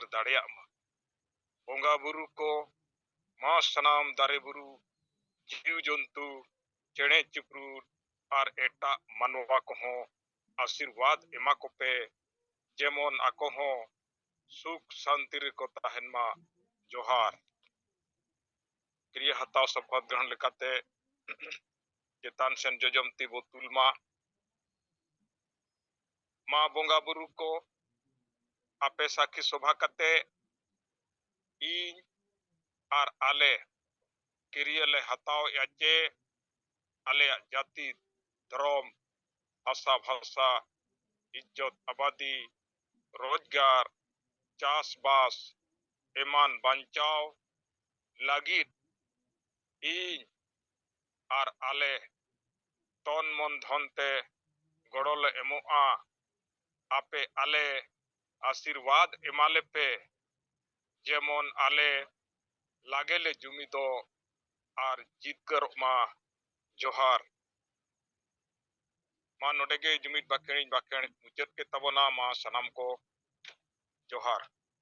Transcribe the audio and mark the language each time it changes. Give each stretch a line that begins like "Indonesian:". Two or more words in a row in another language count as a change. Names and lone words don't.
Santali: दाड़िया मा बोंगा बुरु को मा सनाम दारे बुरु जीव जंतु चेणे चिपरूड और एटा मानवा को आशीर्वाद एमा को पे जेमन आको हो सुख शांति रे को तहनमा जोहार क्रिया हताव शपथ ग्रहण लेकाते चेतान सेन जोजमती बोतुलमा मा बोंगा बुरु को आपे साखी शोभा कते इन और आले क्रिया ले हताव याचे आले जाति धर्म भाषा भाषा इज्जत आबादी रोजगार चास बास एमान बांचाव लागिद इन और आले तन मन धनते गड़ोले एमोआ आपे आले आशीर्वाद एमाले पे जेमन आले लागेले जुमिदो और जितकर मा जोहार मा नोडेगे जुमिद बाकेणी मुचत के तबना मा सनाम को जोहार।